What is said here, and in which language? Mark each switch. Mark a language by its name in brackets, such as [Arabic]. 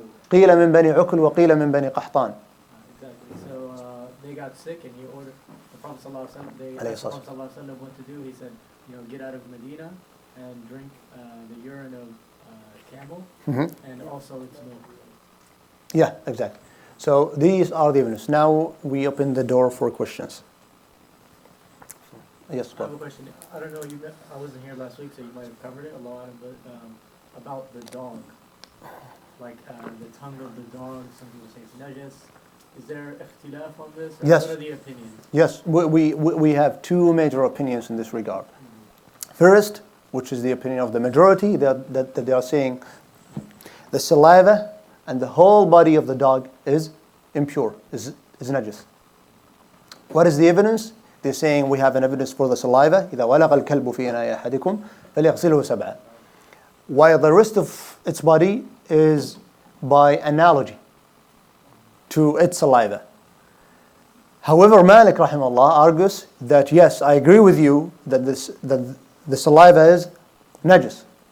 [Arabic] قيل من بني عقل وقيل من بني قحطان. [English] Exactly. So they got sick, and he ordered the Prophet ﷺ. They asked the Prophet ﷺ what to do. He said, get out of Medina and drink the urine of camel, and also its milk. Yeah, exactly. So these are the evidence. Now we open the door for questions. Yes, I have a question. I don't know. I wasn't here last week, so you might have covered it a lot. But about the dog, like the tongue of the dog. Some people say it's najas. Is there ikhtilaf on this? Or Yes. What are the opinions? Yes, we have two major opinions in this regard. First, which is the opinion of the majority, that they are saying the saliva and the whole body of the dog is impure, is najas. What is the evidence? They're saying we have an evidence for the saliva. [Arabic] إذا ولغ الكلب في إناء أحدكم فليغسله سبعا. [English] While the rest of its body is by analogy to its saliva. However, Malik rahimahullah argues that yes, I agree with you that the saliva is najas.